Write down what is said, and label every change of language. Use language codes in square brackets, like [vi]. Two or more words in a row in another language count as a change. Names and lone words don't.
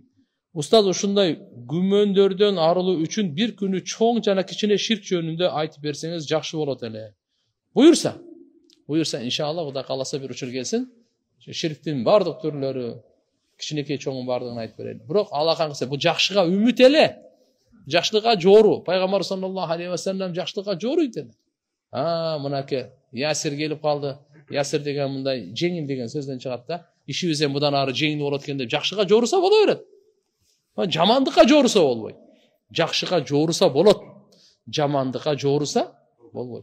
[ky] Устаз ушундай күмөндөрдөн арылуу үчүн бир күнү чоң жана кичине ширк жөнүндө айтып берсеңиз жакшы болот эле. Буюрса иншалла Кудай кааласа бир учур келсин. Ширктин бардык түрлөрү, кичинекей чоңун бардыгын айтып берели. Бирок алаканкы бул жакшыга үмүт эле. Жакшылыкка жоору. Пайгамбар [ar] صلى الله عليه وسلم [ky] жакшылыкка жооруйт эле. Мынакей Ясир келип калды. Ясир деген мындай жеңил деген сөздөн чыгат да. Ишибиз эми мындан ары жеңил болот экен деп жакшыга жооруса боло берет. Жамандыкка жооруса болбойт. Жакшыга жооруса болот. Жамандыкка жооруса болбойт.